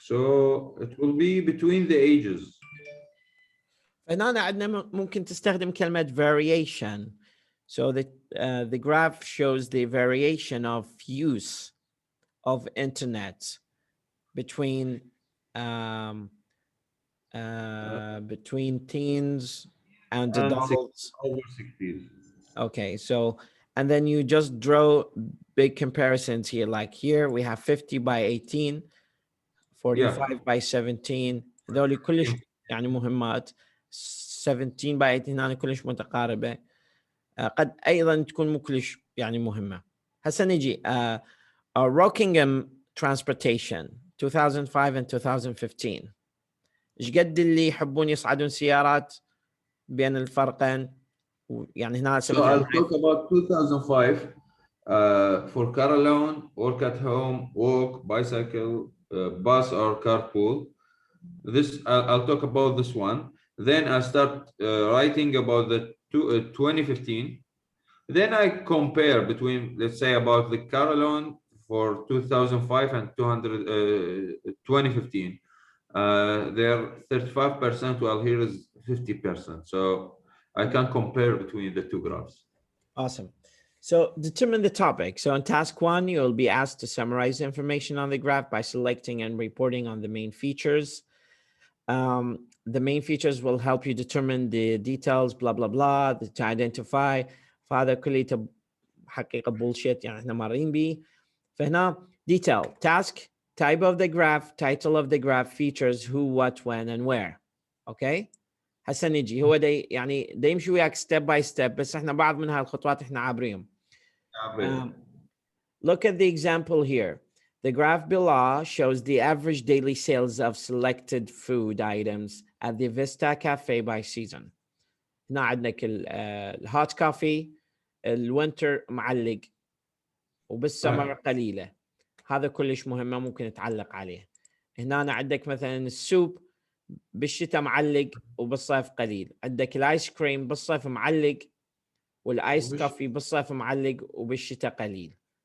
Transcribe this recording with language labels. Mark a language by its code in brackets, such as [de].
[en] So it will be between the ages. [ar] هنا عندنا ممكن تستخدم كلمة variation. [en] So the graph shows the variation of use of internet between teens and adults. Over 60s. Okay, so and then you just draw big comparisons here. Like here we have 50 by 18, 45 by 17. [ar] هذول كلش يعني مهمات. [en] 17 by 18 [ar] هذه كلش متقاربة. قد أيضا تكون مو كلش يعني مهمة. هسه نجي [en] Rockingham Transportation 2005 and 2015. [ar] ايش قد اللي يحبون يصعدون سيارات بين الفرقين؟ يعني هنا [en] So I'll talk about 2005 for car alone, work at home, walk, bicycle, bus or carpool. This I'll talk about this one. Then I start writing about the 2015. Then I compare between, let's say, about the car alone for 2005 and 2015. They're 35%, while here is 50%. So I can compare between the two graphs. Awesome. So determine the topic. So in task 1, you'll be asked to summarize information on the graph by selecting and reporting on the main features. The main features will help you determine the details, blah, blah, blah, to identify. [ar] فهذا كله حقيقة bullshit يعني احنا مارين بيه. فهنا [en] detail, task, type of the graph, title of the graph, features, who, what, when, and where. Okay? [ar] هسه نجي هو دي يعني دا يمشي وياك [en] step by step، [ar] بس احنا بعض من هالخطوات احنا عابريهم. [en] Look at the example here. The graph below shows the average daily sales of selected food items at the Vista Cafe by season. [ar] هنا عندك الهوت كافي، الوينتر معلق، وبالسمر قليلة. هذا كلش مهمة ممكن تعلق عليه. هنا عندك مثلا السوب بالشتاء معلق وبالصيف قليل. عندك الايس كريم بالصيف معلق، والايس كافي بالصيف معلق وبالشتاء قليل.